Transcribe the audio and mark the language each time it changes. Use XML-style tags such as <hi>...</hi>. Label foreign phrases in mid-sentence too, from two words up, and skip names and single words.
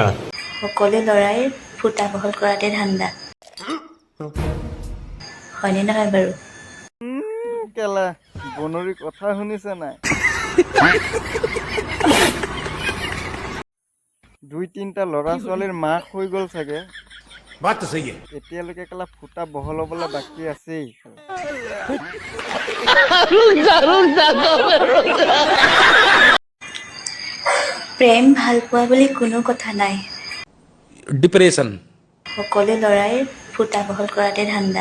<as>সকলো ল'ৰাই ফুটা বহল কৰাতে ধান্দা। হয়নে নহয় বাৰু? কেলা বনৰী কথা শুনিছে নাই? দুই তিনটা ল'ৰা ছোৱালীৰ মাক হৈ গ'ল চাগে।</as> <hi>बात तो सही है</hi> <as>এতিয়ালৈকে কেলা ফুটা বহল হ'বলৈ বাকী আছেই। প্ৰেম ভাল পোৱা বুলি কোনো কথা নাই। डिप्रेशन সকলো ল'ৰাই ফুটা বহল কৰাতে ধান্দা।</as>